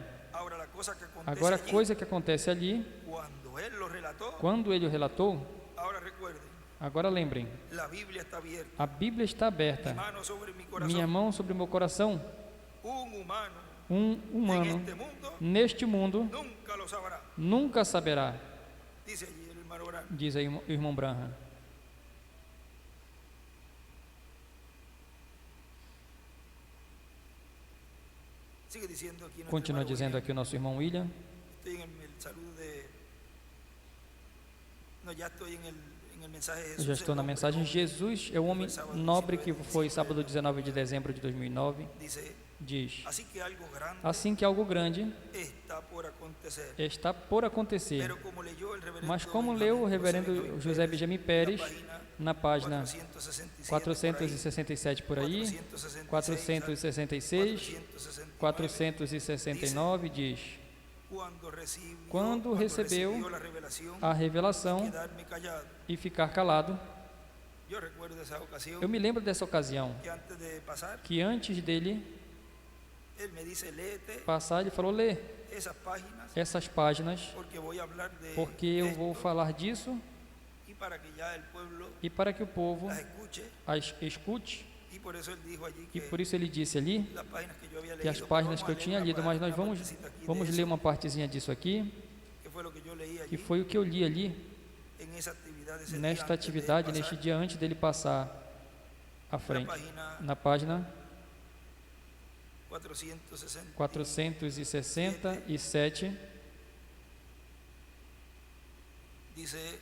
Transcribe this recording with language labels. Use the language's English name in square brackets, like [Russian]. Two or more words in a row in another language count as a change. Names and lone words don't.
[Portuguese] Agora, a coisa que acontece ali, quando ele o relatou, agora lembrem, a Bíblia está aberta, minha mão sobre o meu coração. Um humano neste mundo nunca saberá, diz aí o irmão Branham. [Spanish] Sigue diciendo aquí nuestro [Portuguese] Continua [Spanish] hermano [Portuguese] dizendo [Spanish] William. [Portuguese] aqui o nosso irmão William. [Spanish] Estoy en el saludo de... No, ya estoy en el mensaje de [Portuguese] Eu [Spanish] Jesús. [Portuguese] já estou [Spanish] el [Portuguese] na [Spanish] hombre [Portuguese] mensagem. [Spanish] noble. [Portuguese] Jesus é o homem nobre que foi sábado 19 de dezembro de 2009. [Spanish] Dice, [Portuguese] Diz: [Spanish] así que algo grande [Portuguese] assim que algo grande está por acontecer. está por acontecer. [Spanish] Pero como leyó el reverendo [Portuguese] Mas como leu o [Spanish] Benjamín [Portuguese] reverendo José Benjamin Pérez na página 467 467 por aí, 466, 469 diz: quando recebeu a revelação [Spanish] quedarme callado. [Portuguese] e ficar calado. [Spanish] Yo recuerdo esa ocasión [Portuguese] Eu me lembro dessa ocasião [Spanish] que antes de pasar, [Portuguese] que antes dele [Spanish] él me dice, léete [Portuguese] passar, ele falou: lê [Spanish] esas páginas [Portuguese] essas páginas, [Spanish] porque voy a hablar de [Portuguese] porque eu [Spanish] esto, [Portuguese] vou falar disso [Spanish] y para que ya el pueblo [Portuguese] e para que o povo [Spanish] las escuche. [Portuguese] as escute. [Spanish] Y por eso él dijo allí [Portuguese] E que por isso ele disse ali [Spanish] las páginas que yo había [Portuguese] que as [Spanish] leído, [Portuguese] páginas [Spanish] vamos [Portuguese] que a eu [Spanish] leer [Portuguese] tinha [Spanish] una [Portuguese] lido, mas nós [Spanish] una [Portuguese] vamos [Spanish] partecita aquí de [Portuguese] ler [Spanish] eso, [Portuguese] uma partezinha disso aqui, [Spanish] que fue lo que yo leí allí [Portuguese] que foi o que eu li ali [Spanish] en esa actividad ese día [Portuguese] nesta [Spanish] antes de [Portuguese] atividade, [Spanish] pasar. [Portuguese] neste dia antes dele passar à [Spanish] La [Portuguese] frente. [Spanish] página [Portuguese] Na página [Spanish] 460 [Portuguese] 467 [Spanish] dice,